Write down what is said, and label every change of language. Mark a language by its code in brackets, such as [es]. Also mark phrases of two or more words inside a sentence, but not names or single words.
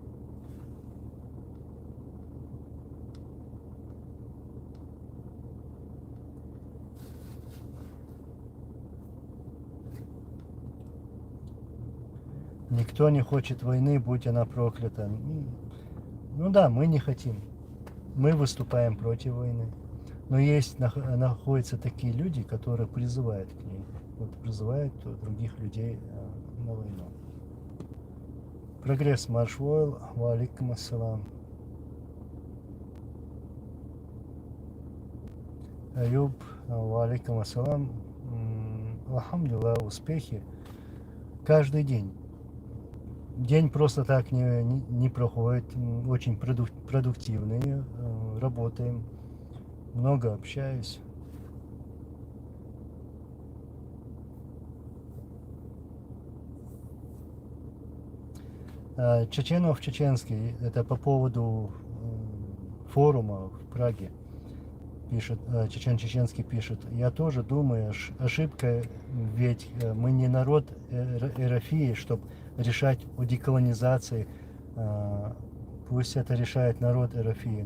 [ru] Никто не хочет войны, будь она проклята. Ну да, мы не хотим. Мы выступаем против войны. Но находятся такие люди, которые призывают к ней. Вот призывают других людей на войну. [ar] Прогресс Маршвойл, وعليكم السلام. Аюб, وعليكم السلام. [ru] Алхамдулилlah, успехи. Каждый день. День просто так не проходит. Очень продуктивный. Работаем. Много общаюсь. Чеченов чеченский, это по поводу форума в Праге, пишет, чеченский пишет, я тоже думаю, ошибка, ведь мы не народ Эрофии, чтобы решать о деколонизации, пусть это решает народ Эрофии.